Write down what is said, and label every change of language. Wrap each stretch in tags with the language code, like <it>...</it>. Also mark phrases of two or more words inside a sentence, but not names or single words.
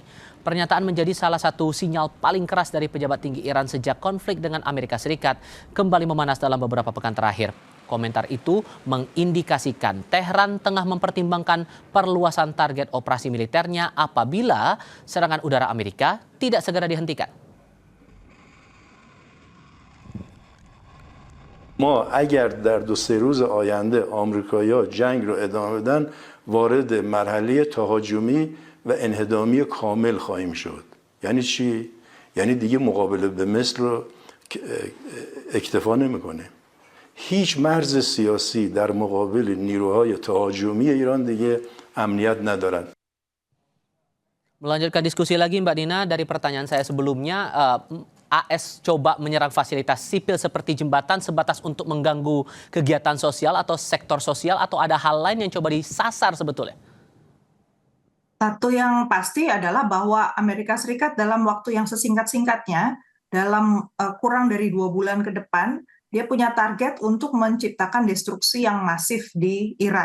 <id>Pernyataan menjadi salah satu sinyal paling keras dari pejabat tinggi Iran sejak konflik dengan Amerika Serikat kembali memanas dalam beberapa pekan terakhir. Komentar itu mengindikasikan Tehran tengah mempertimbangkan perluasan target operasi militernya apabila serangan udara Amerika tidak segera dihentikan.</id> <fa>ما اگر در 2-3 روز آینده آمریکایی‌ها جنگ رو ادامه بدن وارد مرحله تهاجمی و انهدامی کامل خواهیم شد. یعنی چی؟ یعنی دیگه مقابله به مصر رو اکتفا نمی‌کنه. هیچ مرز سیاسی در مقابل نیروهای تهاجمی ایران دیگه امنیت ندارند.</fa> <id>Melanjutkan diskusi lagi, Mbak Dina, dari pertanyaan saya sebelumnya, AS coba menyerang fasilitas sipil seperti jembatan sebatas untuk mengganggu kegiatan sosial atau sektor sosial, atau ada hal lain yang coba disasar sebetulnya? Satu yang pasti adalah bahwa Amerika Serikat dalam waktu yang sesingkat-singkatnya, dalam kurang dari 2 bulan ke depan, dia punya target untuk menciptakan destruksi yang masif di Iran.</id>